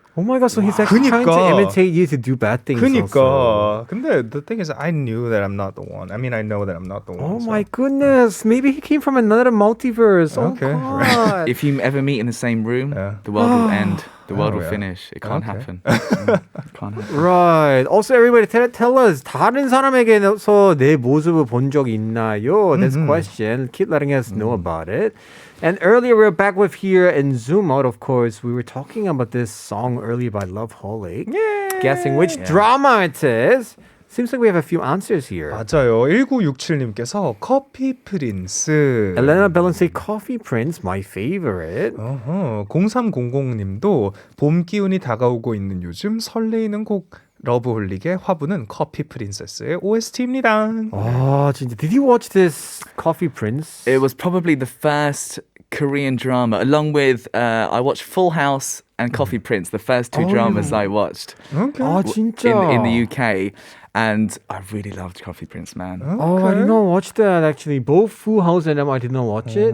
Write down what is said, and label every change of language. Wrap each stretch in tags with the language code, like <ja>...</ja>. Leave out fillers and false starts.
<en>Oh my God, so he's actually trying to imitate you to do bad things</en> <ko>그니까.</ko> <en>also.</en> <ko>근데</ko> <en>the thing is, I knew that I'm not the one. I mean, I know that I'm not the one. Oh my goodness. Maybe he came from another multiverse. Okay. Oh God. If you ever meet in the same room, the world will end. The world will finish. It can't happen. It can't happen. Right. Also, everybody tell us,</en> <ko>다른 사람에게서 내 모습을 본 적 있나요?</ko> <en>This question. Keep letting us know about it. And earlier, we were back with here in Zoom out, of course. We were talking about this song earlier by Loveholic. Guessing which drama it is. Seems like we have a few answers here.</en> <ko>맞아요. 1967님께서 커피 프린스.</ko> <en>Elena Bellin say Coffee Prince, my favorite.</en> <ko>0300님도 봄 기운이 다가오고 있는 요즘 설레이는 곡 러브홀릭의 화분은 커피 프린세스의 OST입니다. 진짜.</ko> <en>Did you watch this Coffee Prince? It was probably the first Korean drama, along with I watched Full House and Coffee Prince, the first two dramas I watched</en> <ko>진짜.</ko> <en>in the UK. And I really loved Coffee Prince, man. I did not watch that actually. Both Full House and them, I did not watch it.</en>